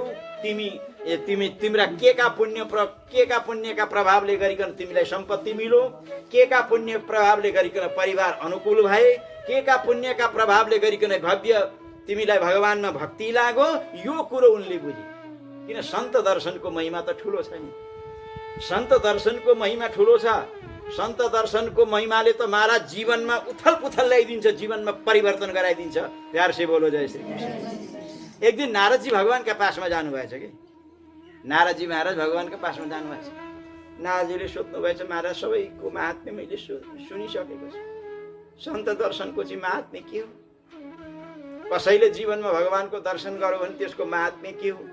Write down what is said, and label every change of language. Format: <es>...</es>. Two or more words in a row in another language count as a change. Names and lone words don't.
<ne>तिम्रा केका पुण्यका प्रभावले गरिकन तिमीलाई सम्पत्ति मिल्यो, केका पुण्य प्रभावले गरिकन परिवार अनुकूल भए, केका पुण्यका प्रभावले गरिकन भव्य तिमीलाई भगवानमा भक्ति लाग्यो। यो कुरो उनले बुझे। किन? सन्त दर्शनको महिमा त ठुलो छ नि। सन्त दर्शनको महिमा ठुलो छ। सन्त दर्शनको महिमाले त महाराज जीवनमा उथल पुथल ल्याइदिन्छ, जीवनमा परिवर्तन गराइदिन्छ।</ne> <hi>प्यार से बोलो जय श्री कृष्ण।</hi> <ne>एक दिन नारदजी भगवानका पासमा जानुभएछ कि नारदजी महाराज भगवानका पासमा जानुभएछ। नारदजीले सोध्नुभएछ, महाराज सबैको महात्म्य मैले सुनिसकेको छु, सन्त दर्शनको चाहिँ महात्म्य के हो? कसैले जीवनमा भगवानको दर्शन गर्यो भने त्यसको महात्म्य के हो?</ne>